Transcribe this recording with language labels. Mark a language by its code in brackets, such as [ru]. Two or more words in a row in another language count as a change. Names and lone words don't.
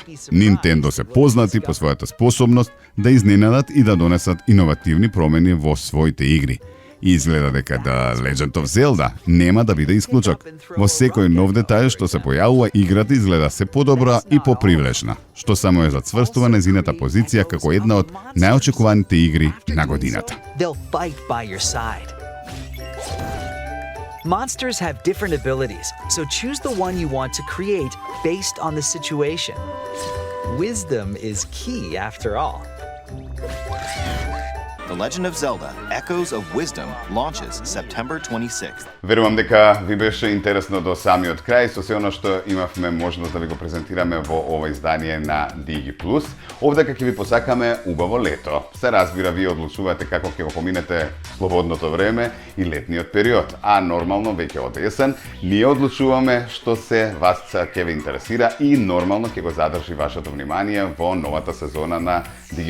[mk] Nintendo се познати по својата способност да изненадат и да донесат иновативни промени во своите игри. И изгледа дека The Legend of Zelda нема да биде исклучок. Во секој нов детај што се појавува, играта изгледа се подобра и попривлечна, што само е зацврстува незината позиција како една од најочекуваните игри на годината. [en] Monsters have different abilities, so choose the one you want to create based on the situation. Wisdom is key after all. The Legend of Zelda Echoes of Wisdom launches September 26th. [mk] Верувам дека ви беше интересно до самиот крај со се оно што имавме можност да ви го презентираме во ова издание на Digi+. Овдека ќе ви посакаме убаво лето. Се разбира, вие одлучувате како ќе го поминете слободното време и летниот период, а нормално веќе од есен ние одлучуваме што се вас ќе ви интересира и нормално ќе го задржи вашето внимание во новата сезона на Digi+.